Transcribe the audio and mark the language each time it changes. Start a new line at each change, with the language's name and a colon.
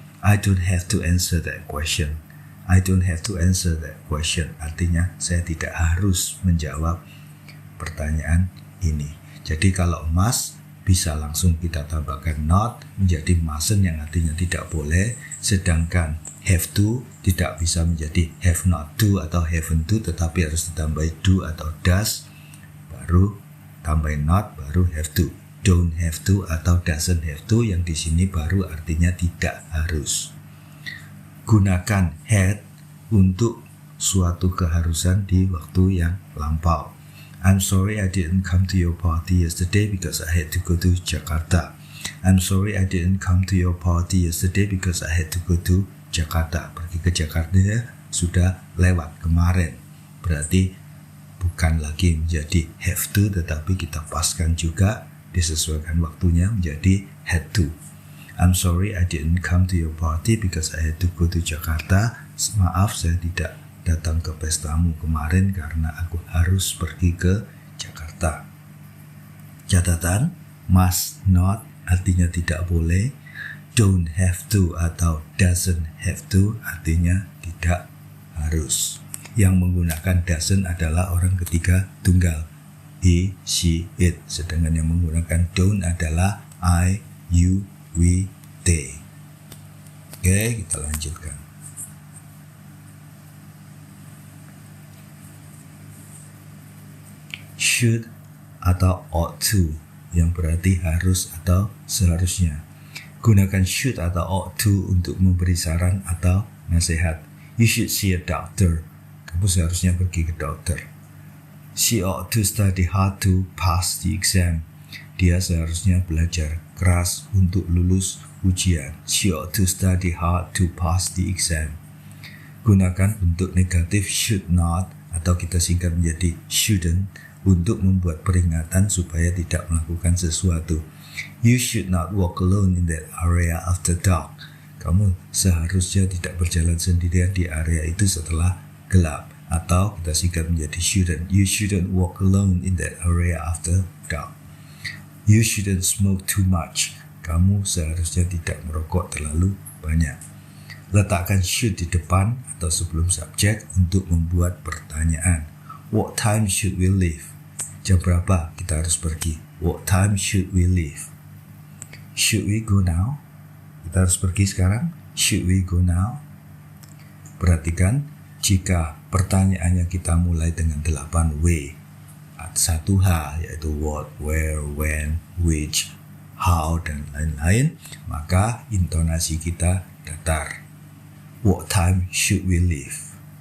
English: I don't have to answer that question. I don't have to answer that question.
Indonesian: Artinya saya tidak harus menjawab pertanyaan ini. Jadi kalau must bisa langsung kita tambahkan not menjadi mustn't yang artinya tidak boleh. Sedangkan have to tidak bisa menjadi have not to atau haven't to, tetapi harus ditambah do atau does, baru tambahin not, baru have to. Don't have to atau doesn't have to yang di sini baru artinya tidak harus. Gunakan had untuk suatu keharusan di waktu yang lampau.
English: I'm sorry I didn't come to your party yesterday because I had to go to Jakarta. I'm sorry I didn't come to your party yesterday because I had to go to Jakarta.
Indonesian: Pergi ke Jakarta ya, sudah lewat kemarin. Berarti bukan lagi menjadi have to, tetapi kita paskan juga, disesuaikan waktunya menjadi had to.
English: I'm sorry I didn't come to your party because I had to go to Jakarta.
Indonesian: Maaf saya tidak datang ke pestamu kemarin karena aku harus pergi ke Jakarta. Catatan, must not artinya tidak boleh. Don't have to atau doesn't have to artinya tidak harus. Yang menggunakan doesn't adalah orang ketiga tunggal.
English: he, she, it.
Indonesian: Sedangkan yang menggunakan don't adalah I, you, we, they. Oke, kita lanjutkan. Should atau ought to, yang berarti harus atau seharusnya. Gunakan should atau ought to untuk memberi saran atau nasihat.
English: You should see a doctor.
Indonesian: Kamu seharusnya pergi ke dokter.
English: She ought to study hard to pass the exam.
Indonesian: Dia seharusnya belajar keras untuk lulus ujian.
English: She ought to study hard to pass the exam.
Indonesian: Gunakan bentuk negatif should not atau kita singkat menjadi shouldn't untuk membuat peringatan supaya tidak melakukan sesuatu.
English: You should not walk alone in that area after dark.
Indonesian: Kamu seharusnya tidak berjalan sendirian di area itu setelah gelap. Atau kita singkat menjadi shouldn't.
English: You shouldn't walk alone in that area after dark. You shouldn't smoke too much.
Indonesian: Kamu seharusnya tidak merokok terlalu banyak. Letakkan should di depan atau sebelum subjek untuk membuat pertanyaan.
English: What time should we leave?
Indonesian: Jam berapa kita harus pergi?
English: What time should we leave? Should we go now?
Indonesian: Kita harus pergi sekarang.
English: Should we go now?
Indonesian: Perhatikan, jika pertanyaannya kita mulai dengan 8 W, 1H yaitu what, where, when, which, how, dan lain-lain, maka intonasi kita datar.
English: What time should we leave?